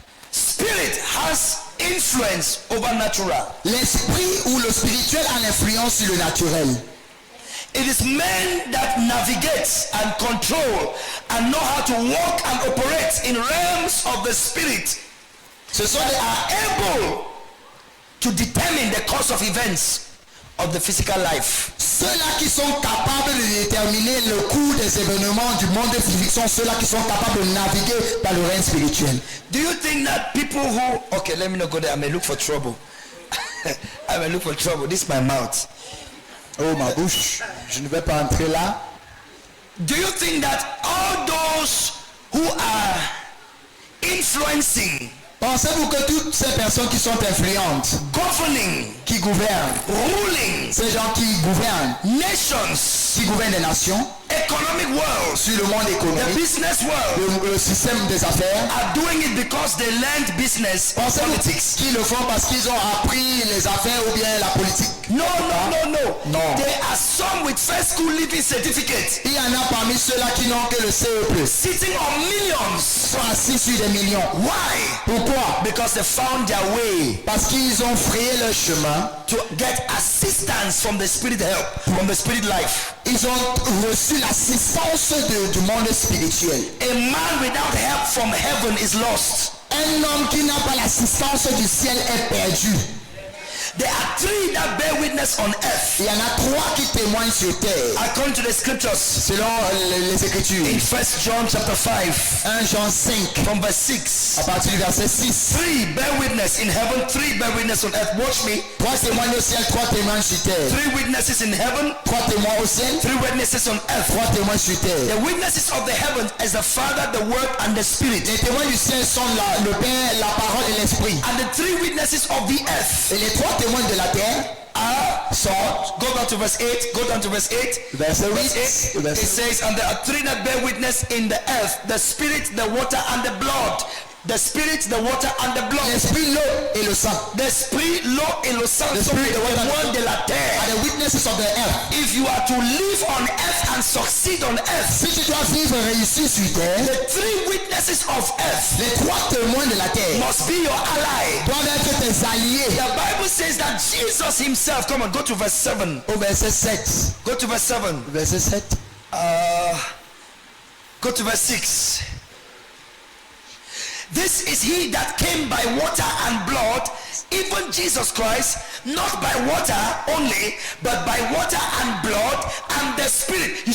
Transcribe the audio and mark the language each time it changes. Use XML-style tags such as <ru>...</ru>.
<en>Spirit has influence over natural.</en> <fr>L'esprit ou le spirituel a l'influence sur le naturel.</fr> <en>It is men that navigate and control and know how to walk and operate in realms of the spirit.</en> <fr>Ce sont</fr> <en>They are able to determine the course of events of the physical life.</en> <fr>ceux-là qui sont capables de déterminer le cours des événements du monde physique sont ceux-là qui sont capables de naviguer dans le règne spirituel.</fr> <en>Do you think that people who... Okay, let me not go there. I may look for trouble. I may look for trouble. This is my mouth.</en> <fr>Oh, ma bouche, je ne vais pas entrer là.</fr> <en>Do you think that all those who are influencing,</en> <fr>Pensez-vous que toutes ces personnes qui sont influentes,</fr> <en>governing,</en> <fr>qui gouvernent,</fr> <en>ruling</en> <fr>ces gens qui gouvernent,</fr> <en>nations,</en> <fr>qui gouvernent des nations,</fr> <en>economic world,</en> <fr>sur le monde</fr> <en>the</en> <fr>économique,</fr> <en>business world,</en> <fr>le système des affaires,</fr> <en>are doing it because they learned business or</en> <fr>pensez-vous</fr> <en>politics?</en> <fr>qu'ils le font parce qu'ils ont appris les affaires ou bien la politique?</fr> <en>No, no, no, no.</en> <fr>Non.</fr> <en>There are some with first school living certificate</en> <fr>Il y en a parmi ceux-là qui n'ont que le CE+.</fr> <en>sitting on millions.</en> <fr>Sont assis sur des millions.</fr> <en>Why?</en> <fr>Pourquoi?</fr> <en>Because they found their way</en> <fr>Parce qu'ils ont frayé leur chemin.</fr> <en>to get assistance from the spirit help, from the spirit life.</en> <fr>Ils ont reçu l'assistance du monde spirituel.</fr> <en>A man without help from heaven is lost.</en> <fr>Un homme qui n'a pas l'assistance du ciel est perdu.</fr> <en>There are three that bear witness on earth.</en> <fr>Il y en a 3 qui témoignent sur terre.</fr> <en>According to the scriptures,</en> <fr>Selon les Écritures.</fr> <en>in 1 John chapter 5,</en> <fr>1 Jean 5,</fr> <en>from verse 6.</en> <fr>à partir du verset 6.</fr> <en>3 bear witness in heaven, 3 bear witness on earth. Watch me.</en> <fr>3 témoignent au ciel, 3 témoignent sur terre.</fr> <en>3 witnesses in heaven,</en> <fr>3 témoins au ciel,</fr> <en>3 witnesses on earth.</en> <fr>3 témoins sur terre.</fr> <en>The witnesses of the heavens is the Father, the Word, and the Spirit.</en> <fr>Les témoins du ciel sont le Père, la parole et l'Esprit.</fr> <en>And the 3 witnesses of the earth</en> <fr>Et les 3 témoins de la terre</fr> <en>go down to verse 8, go down to verse 8.</en> <fr>Verset</fr> <en>Verse 8,</en> <fr>8.</fr> <en>it says, and there are 3 that bear witness in the earth, the Spirit, the water, and the blood. The Spirit, the water, and the blood.</en> <fr>L'Esprit, l'eau et le sang. L'esprit, l'eau et le sang</fr> <en>The</en> <fr>sont</fr> <en>Spirit,</en> <fr>les</fr> <en>the water,</en> <fr>témoins de la terre.</fr> <en>Are the witnesses of the earth. If you are to live on earth and succeed on earth,</en> <fr>Si tu dois vivre et réussir sur terre,</fr> <en>the 3 witnesses of earth</en> <fr>les 3 témoins de la terre</fr> <en>must be your ally.</en> <fr>doivent être tes alliés.</fr> <en>The Bible says that Jesus himself, come on, go to verse 7.</en> <fr>Au verset 7.</fr> <en>Go to verse 7.</en> <fr>Verset 7.</fr> <en>Go to verse 6. This is he that came by water and blood, even Jesus Christ, not by water only, but by water and blood and the Spirit.</en>